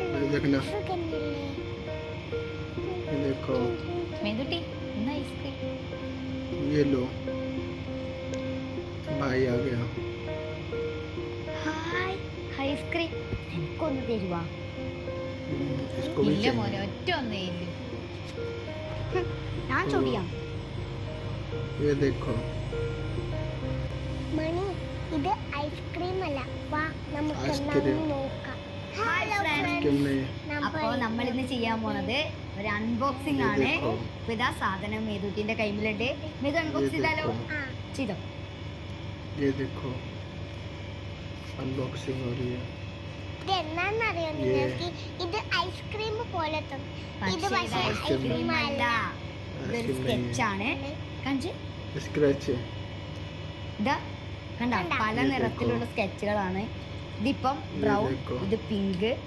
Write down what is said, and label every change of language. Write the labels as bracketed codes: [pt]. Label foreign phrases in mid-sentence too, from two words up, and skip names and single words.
[hi] देखना ये देखो मेदुटी ना आइसक्रीम ये लो भाई आ गया [en] hi ice cream [ml] എനിക്കൊന്ന് തരുവാ [hi] इसको भी [ml] ഇല്ല മോനെ [hi] चाहिए [ml] ഒറ്റ ഒന്നേ ഇല്ല ഞാൻ ചൊടിയാ [hi] ये देखो [ml] മണി ഇത് ഐസ്ക്രീം അല്ല വാ നമുക്ക് ഐസ്ക്രീം. നോക്കാം [en] hi friends [hi] आइसक्रीम नहीं [ml] അപ്പോ നമ്മൾ ഇന്ന് ചെയ്യാൻ പോണത് ഒരു അൺബോക്സിംഗ് ആണ്. [hi] देखो [ml] അപ്പൊ ഇതാ സാധനം മേതുട്ടിന്റെ കയ്യിലുണ്ട്. മേതു അൺബോക്സ് ചെയ്താലോ? [hi] देखो [ml] ആ ചെയ്തോ. [hi] ये देखो अनबॉक्सिंग हो रही है [ml] ഇത് എന്നാന്നറിയോ നിങ്ങൾക്ക് ഇത് ഐസ്ക്രീം പോലെ തോന്നും ഇത് പക്ഷേ ഇത് പക്ഷേ ഐസ്ക്രീം ഐസ്ക്രീം അല്ല, ഇതൊരു [hi] आइसक्रीम [ml] സ്കെച്ച് ആണ്. കഞ്ച് [hi] नहीं स्क्रैच है [ml] ഇതാ കണ്ട കണ്ടോ? പല ഇത് നിറത്തിലുള്ള സ്കെച്ചുകളാണ്. ഇതിപ്പം ബ്രൗൺ, [hi] देखो. [ml] ഇത് പിങ്ക്,